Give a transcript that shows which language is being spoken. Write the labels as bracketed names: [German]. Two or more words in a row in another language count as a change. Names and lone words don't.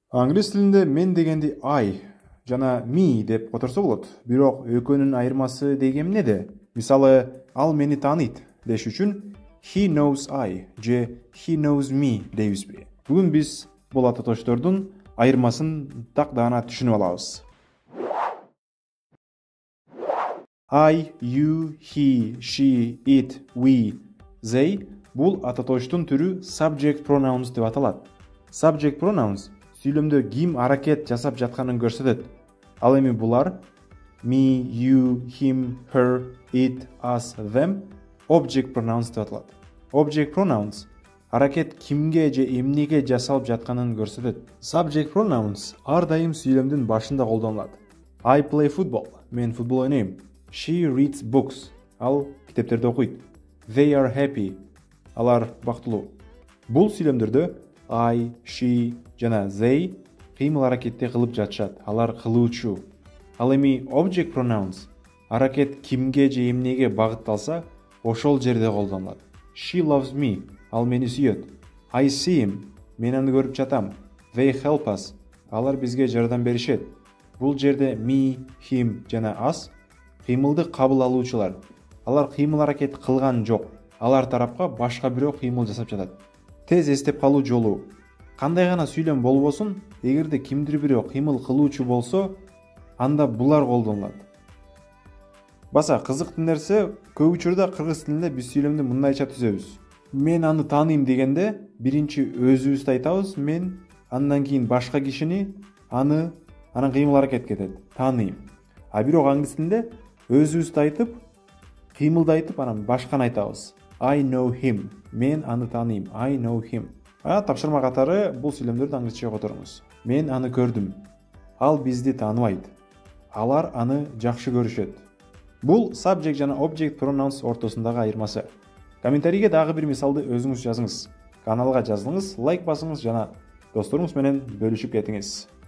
[Kyrgyz] Англис тилинде мен дегенди I жана me деп которсо болот. Бирок экөөнүн айырмасы деги эмнеде? Мисалы, ал мени тааныйт деш үчүн [English] he knows I [Kyrgyz] же [English] he knows me [Kyrgyz] дейбизби? Бүгүн биз бул ататоштордун айырмасын так даана түшүнүп алабыз. [English] I, you, he, she, it, we, they [Kyrgyz] бул ататоштун түрү [English] subject pronouns [Kyrgyz] деп аталат. [English] Subject pronouns [Kyrgyz] сүйлөмдө ким аракет жасап жатканын көрсөтөт. Ал эми булар [English] me, you, him, her, it, us, them object pronouns [Kyrgyz] деп аталат. [English] Object pronouns [Kyrgyz] аракет кимге же эмнеге жасалып жатканын көрсөтөт. [English] Subject pronouns [Kyrgyz] ар дайым сүйлөмдүн башында колдонулат. [English] I play football. [Kyrgyz] Мен футбол ойнойм. [English] She reads books. [Kyrgyz] Ал китептерди окуйт. [English] They are happy. [Kyrgyz] Алар бактылуу. Бул сүйлөмдөрдө I, she жана they кыймыл аракетти кылып жатышат. Алар кылуучу. Ал эми [English] object pronouns [Kyrgyz] аракет кимге же эмнеге багытталса, ошол жерде колдонулат. [English] She loves me. [Kyrgyz] Ал мени сүйөт. [English] I see him. [Kyrgyz] Мен аны көрүп жатам. [English] They help us. [Kyrgyz] Алар бизге жардам беришет. Бул жерде me, him жана us кыймылды кабыл алуучулар. Алар кыймыл аракет кылган жок. Алар тарапка башка бирөө кыймыл жасап жатат. Тез эстеп калуу жолу. Кандай гана сүйлөм болбосун, эгерде кимдир бирөө кыймыл кылуучу болсо, анда булар колдонулат. Баса кызыктуу нерсе, көп учурда кыргыз тилинде биз сүйлөмдү мындайча түзөбүз. Мен аны тааныйм дегенде, биринчи өзүбүздү айтабыз, мен, андан кийин башка кишини, анын кыймыл аракет кетет. Тааныйм. А бирок англис тилинде өзүбүздү айтып, кыймылды айтып, анан башканы айтабыз. [English] I know him. [Kyrgyz] Мен аны тааныйм. [English] I know him. [Kyrgyz] Тапшырма катары бул сүйлөмдөрдү англисчеге которуңуз. Мен аны көрдүм. Ал бизди тааныбайт. Алар аны жакшы көрүшөт. Бул subject жана [English] object pronouns [Kyrgyz] ортосундагы айырмасы. Комментарийге дагы бир мисалды өзүңүз жазыңыз. Каналга жазылыңыз, лайк басыңыз жана досторуңуз менен бөлүшүп кетиңиз.